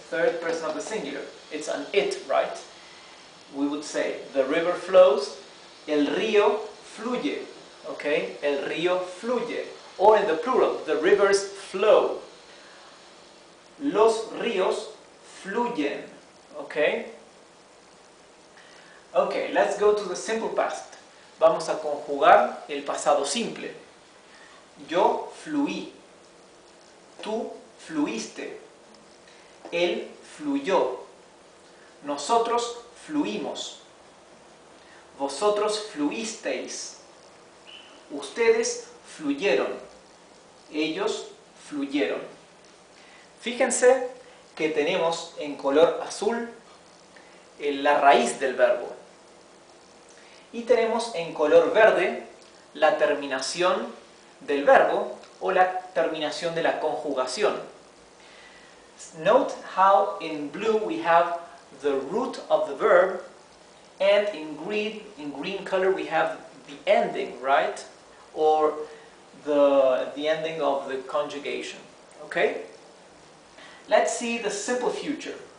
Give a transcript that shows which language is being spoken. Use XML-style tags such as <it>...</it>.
<en>Third person of the singular. It's an it, right? We would say, the river flows,</en> <es>el río fluye,</es> <en>okay?</en> <es>El río fluye.</es> <en>Or in the plural, the rivers flow.</en> <es>Los ríos fluyen, okay?</es> <en>Okay, let's go to the simple past.</en> <es>Vamos a conjugar el pasado simple. Yo fluí. Tú fluiste. Él fluyó. Nosotros fluimos. Vosotros fluisteis. Ustedes fluyeron. Ellos fluyeron. Fíjense que tenemos en color azul la raíz del verbo. Y tenemos en color verde la terminación del verbo o la terminación de la conjugación.</es> <en>Note how in blue we have the root of the verb, and in green color we have the ending, right? Or the ending of the conjugation. Okay? Let's see the simple future.</en>